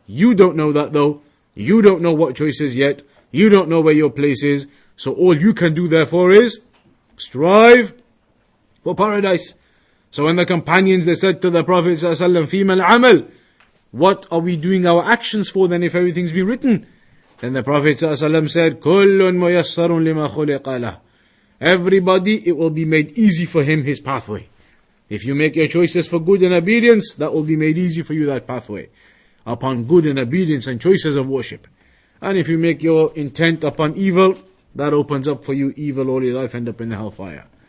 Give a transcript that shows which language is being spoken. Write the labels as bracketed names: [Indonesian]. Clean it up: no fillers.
[English] You don't know that though. You don't know what choices yet. You don't know where your place is. So all you can do therefore is strive for paradise. So when the companions, they said to the Prophet ﷺ, [Arabic] فِيمَ الْعَمَلِ, [English] what are we doing our actions for then if everything's been written? Then the Prophet ﷺ said, [Arabic] كُلٌّ مُيَسَّرٌ لِمَا خُلِقَ لَهُ. [English] Everybody, it will be made easy for him his pathway. If you make your choices for good and obedience, that will be made easy for you, that pathway, upon good and obedience and choices of worship. And if you make your intent upon evil, that opens up for you evil all your life, end up in the hellfire.